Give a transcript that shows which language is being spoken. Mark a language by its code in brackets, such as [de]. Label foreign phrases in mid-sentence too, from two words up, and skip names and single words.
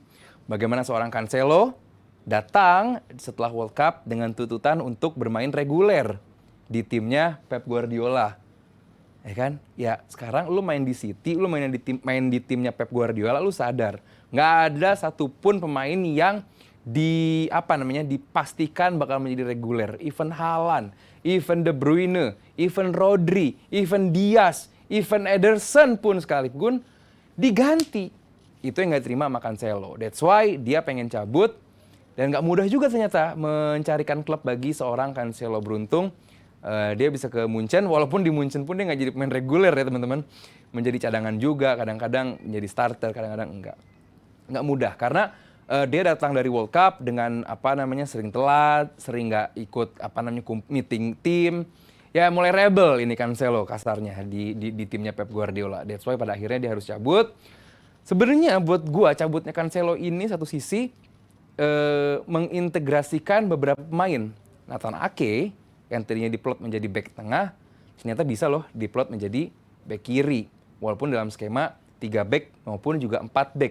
[id] Bagaimana seorang Cancelo datang setelah World Cup dengan tuntutan untuk bermain reguler di timnya Pep Guardiola. Ya kan? Ya sekarang lu main di City, lu main di timnya Pep Guardiola, lu sadar nggak ada satupun pemain yang dipastikan bakal menjadi reguler. Even Haaland, even De Bruyne, even Rodri, even Diaz, even Ederson pun sekalipun diganti. Itu yang nggak terima sama Cancelo. [en] That's why [id] dia pengen cabut. Dan nggak mudah juga ternyata mencarikan klub bagi seorang Cancelo. Beruntung dia bisa ke Munchen, walaupun di Munchen pun dia nggak jadi pemain reguler ya teman-teman. Menjadi cadangan juga, kadang-kadang menjadi starter, kadang-kadang enggak. Nggak mudah, karena dia datang dari World Cup dengan sering telat, sering nggak ikut meeting tim. Ya mulai rebel ini Cancelo kasarnya di timnya Pep Guardiola. [en] That's why [id] pada akhirnya dia harus cabut. Sebenarnya buat gua cabutnya Cancelo ini satu sisi mengintegrasikan beberapa pemain. Nathan Ake yang tadinya diplot menjadi back tengah, ternyata bisa loh diplot menjadi back kiri. Walaupun dalam skema 3 back maupun juga 4 back.